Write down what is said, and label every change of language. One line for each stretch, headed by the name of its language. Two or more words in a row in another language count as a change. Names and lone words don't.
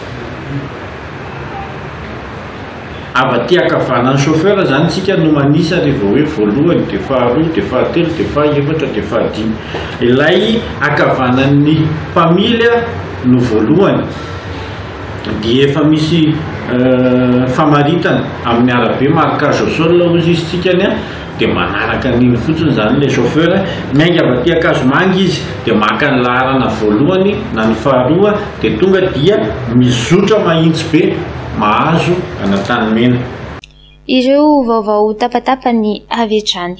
Malagasy: Avy aty ankavanan'ny chauffeur zany tsika no manisa rehefa hoe voalohany dia faharoa dia fahatelo dia fahaefatra dia fahadimy. Ilay ankavanan'ny mpamily no voalohany dia efa misy famaritana amin'ny arabe
French: marquage au sol
Malagasy: ozy izy tsikany a dia manaraka an'iny fotsiny zany le chauffeur miainga avy aty Akazomanga izy dia maka ny laharana voalohany na ny faharoa dia tonga dia mizotra mahitsy be mahazo any Antanimena. Ireo vaovao tapatapany avy hatrany.